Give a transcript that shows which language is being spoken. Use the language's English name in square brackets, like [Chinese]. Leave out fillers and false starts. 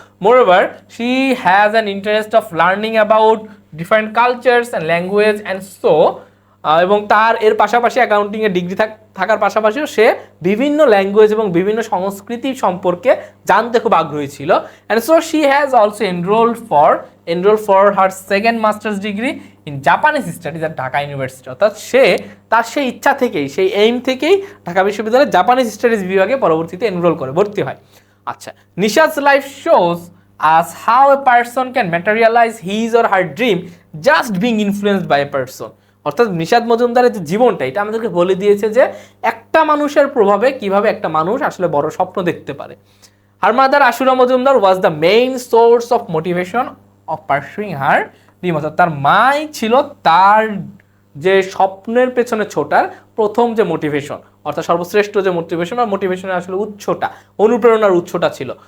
[English] moreover she has an interest of learning about different cultures and language and so, [Bangla] এবং তার এর পাশাপাশি অ্যাকাউন্টিংয়ে degree থাকার পাশাপাশিও সে বিভিন্ন ল্যাঙ্গুয়েজ এবং বিভিন্ন সংস্কৃতি সম্পর্কে জানতে খুব আগ্রহী ছিল। [English] And so she has also enrol for her second masters degree in Japanese studies at Dhaka university. [Bangla] অর্থাৎ সে তার সেই ইচ্ছা থেকেই, সেই এইম থেকেই ঢাকা বিশ্ববিদ্যালয়ের জাপানিজ স্টাডিজ বিভাগে পরবর্তীতে এনরোল করে ভর্তি হয়। [English] আচ্ছা, Nishad's life shows us how a person can materialize his or her dream just being influenced by a person। [Bangla] অর্থাৎ নিশাত মজুমদারের যে জীবনটা, এটা আমাদেরকে বলে দিয়েছে যে একটা মানুষের প্রভাবে কিভাবে একটা মানুষ আসলে বড় স্বপ্ন দেখতে পারে। [English] Her mother Ashura Majumdar was the main source of motivation of pursuing her dream. [Bangla] অর্থাৎ তার মাই ছিল তার যে স্বপ্নের পেছনে ছোটার প্রথম যে মোটিভেশন, অর্থাৎ সর্বশ্রেষ্ঠ যে মোটিভেশন, আর মোটিভেশনের আসলে উৎসটা, অনুপ্রেরণার উৎসটা ছিল।